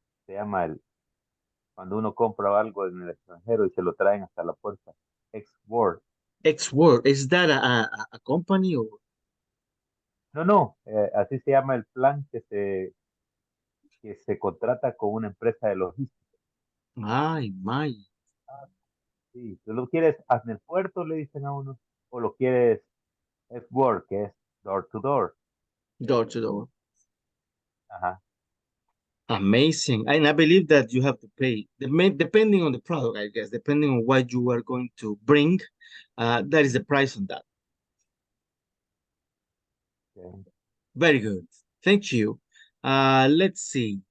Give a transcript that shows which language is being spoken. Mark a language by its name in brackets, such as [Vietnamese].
[Spanish] Se llama cuando uno compra algo en el extranjero y se lo traen hasta la puerta. [English] Export. Export, is that a company or? [Spanish] No, así se llama el plan que se contrata con una empresa de logística. Ay. Sí, tú lo quieres en el puerto, le dicen a uno, o lo quieres Export, que es [English] door to door. Door to door. Ajá. Amazing. And I believe that you have to pay, depending on the product, I guess, depending on what you are going to bring, that is the price on that. Okay. Very good. Thank you. Let's see.